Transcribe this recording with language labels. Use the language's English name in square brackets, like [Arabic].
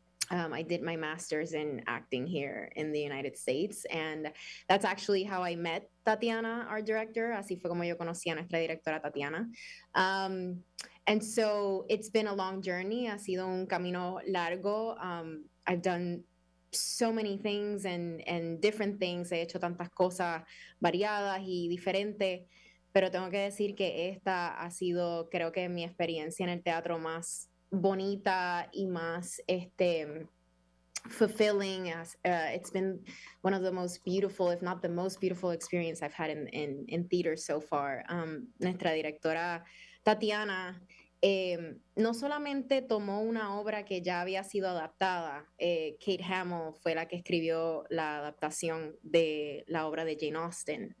[English] I did my master's in acting here in the United States, and that's actually how I met Tatiana, our director. [Spanish] Así fue como yo conocí a nuestra directora Tatiana. [English] And so it's been a long journey. [Spanish] Ha sido un camino largo. [English] I've done so many things and different things. [Spanish] He hecho tantas cosas variadas y diferentes, pero tengo que decir que esta ha sido, creo que, mi experiencia en el teatro más bonita y más fulfilling. [English] It's been one of the most beautiful, if not the most beautiful experience I've had in theater so far. [Spanish] Nuestra directora Tatiana no solamente tomó una obra que ya había sido adaptada, Kate Hamill fue la que escribió la adaptación de la obra de Jane Austen.